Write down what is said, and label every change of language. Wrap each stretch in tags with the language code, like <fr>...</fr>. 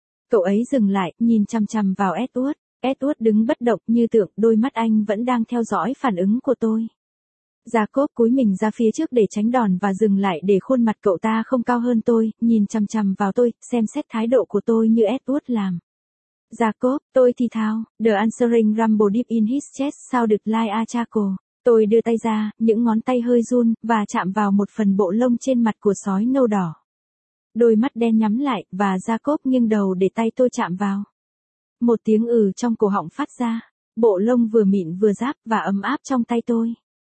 <vi>Cậu ấy dừng lại, nhìn chằm chằm vào Edward. Edward đứng bất động như tượng, đôi mắt anh vẫn đang theo dõi phản ứng của tôi. Jacob cúi mình ra phía trước để tránh đòn và dừng lại để khuôn mặt cậu ta không cao hơn tôi, nhìn chằm chằm vào tôi, xem xét thái độ của tôi như Edward làm.</vi> <en>Jacob,</en> <vi>tôi thì thào,</vi> <en>the answering rumble deep in his chest sounded like a chuckle.</en> <vi>Tôi đưa tay ra, những ngón tay hơi run, và chạm vào một phần bộ lông trên mặt của sói nâu đỏ. Đôi mắt đen nhắm lại, và Jacob nghiêng đầu để tay tôi chạm vào. Một tiếng ừ trong cổ họng phát ra, bộ lông vừa mịn vừa ráp và ấm áp trong tay tôi.</vi>